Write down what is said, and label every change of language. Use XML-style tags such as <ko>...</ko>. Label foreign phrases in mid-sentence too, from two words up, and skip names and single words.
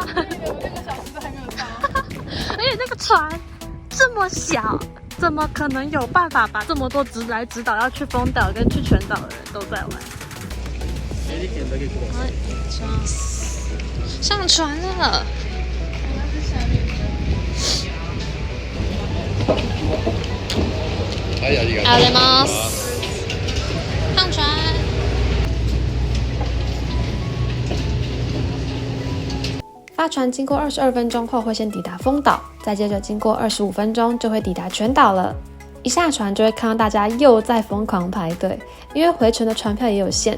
<zh>我6个小时都还没有到。而且那个船这么小，怎么可能有办法把这么多直来直岛要去丰岛跟去全岛的人都在玩？上船了。</zh> <ja>ありがとうございます。</ja> <zh>上船。发船经过22分钟后会先抵达丰岛，再接着经过25分钟就会抵达全岛了。一下船就会看到大家又在疯狂排队，因为回程的船票也有限。</zh>